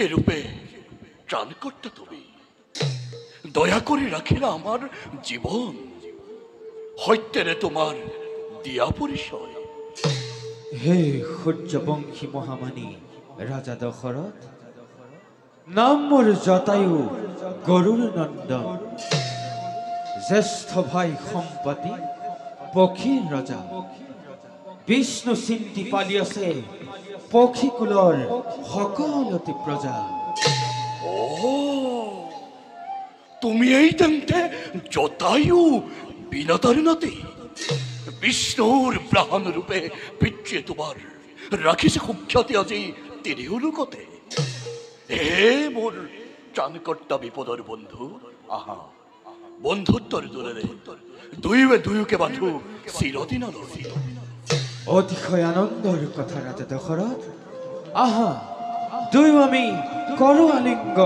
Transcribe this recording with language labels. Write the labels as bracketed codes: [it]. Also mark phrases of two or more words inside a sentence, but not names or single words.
[as] রূপে ত্রাণকর্তা তুমি, দয়া করে রাখিলা আমার জীবন, হত্যেরে তোমার দিয়া পরিচয়। হে সূর্যবংশী মহামানী রাজা দশরথ, নাম মোর জটায়ু গৰুৰ নন্দন, জ্যেষ্ঠ ভাই সম্পত্তি পক্ষীৰ ৰজা, বিষ্ণু চিন্তি পালি আছে পক্ষীকুলৰ সকলোটি প্ৰজা। ও, তুমি এই তেন্তে জটায়ু বিনাতার নাতি, বিষ্ণুর প্রাণ রূপে পিতৃ তোমার রাখিছে সুখ্যাতি আজি তিনিও লোকতে। হে মোর ত্রাণকর্তা বিপদর বন্ধু, আহা বন্ধুত্বর দূরে দুইবে দুয়োকে বান্ধু চিরদিন। অতিশয় আনন্দৰ কথা ৰাজা দশৰথ, আহা দুয়ো আমি কৰো আলিংগন।